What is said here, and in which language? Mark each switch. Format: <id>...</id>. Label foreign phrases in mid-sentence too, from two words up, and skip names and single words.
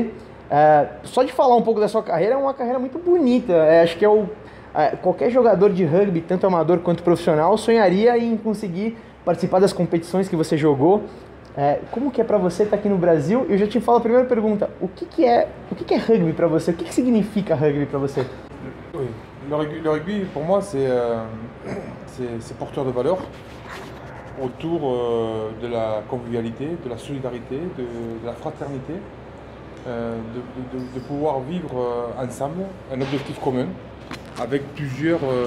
<pt>Só de falar um pouco da sua carreira, é uma carreira muito bonita. Acho que qualquer jogador de rugby, tanto amador quanto profissional, sonharia em conseguir participar das competições que você jogou. Como que é para você estar aqui no Brasil? Eu já te falo a primeira pergunta, o que é rugby para você? O que significa rugby para você?</pt> <fr>Oui. Le rugby, pour moi, c'est porteur de valeurs autour de la convivialité, de la solidarité, de la fraternité, de pouvoir vivre ensemble un objectif commun avec plusieurs</fr>